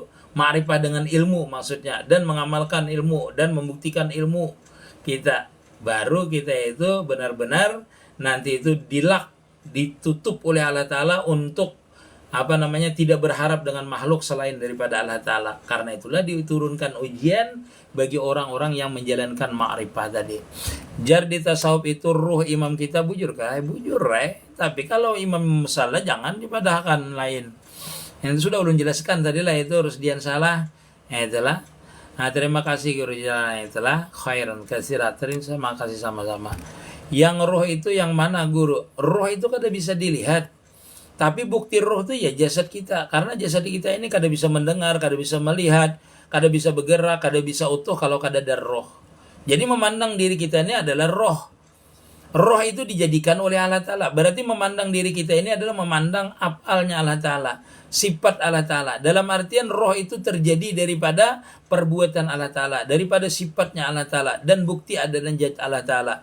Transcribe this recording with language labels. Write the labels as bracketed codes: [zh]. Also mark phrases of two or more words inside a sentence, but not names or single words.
[id] Ma'rifah dengan ilmu maksudnya, dan mengamalkan ilmu dan membuktikan ilmu kita. Baru kita itu benar-benar nanti itu ditutup oleh Allah Ta'ala untuk tidak berharap dengan makhluk selain daripada Allah Ta'ala. Karena itulah diturunkan ujian bagi orang-orang yang menjalankan ma'rifah tadi. [bjn] Jar di tasawuf itu ruh imam kita bujur kah? Bujur tapi kalau imam salah jangan dipadahkan lain. Yang sudah ulun jelaskan tadi lah, itu Rusdian salah. [id] Itulah. Nah, terima kasih guru jalan, itulah [ar] خيرا كثيرا. [id] Terima kasih sama-sama. [bjn] Yang roh itu yang mana guru? Roh itu kada bisa dilihat. [id] Tapi bukti roh itu ya jasad kita. [bjn] Karena jasad kita ini kada bisa mendengar, kada bisa melihat, kada bisa bergerak, kada bisa utuh kalau kada ada roh. [id] Jadi memandang diri kita ini adalah roh. Roh itu dijadikan oleh Allah Ta'ala. Berarti memandang diri kita ini adalah memandang af'alnya Allah Ta'ala, sifat Allah Ta'ala. Dalam artian roh itu terjadi daripada perbuatan Allah Ta'ala, daripada sifatnya Allah Ta'ala, dan bukti adanya zat Allah Ta'ala.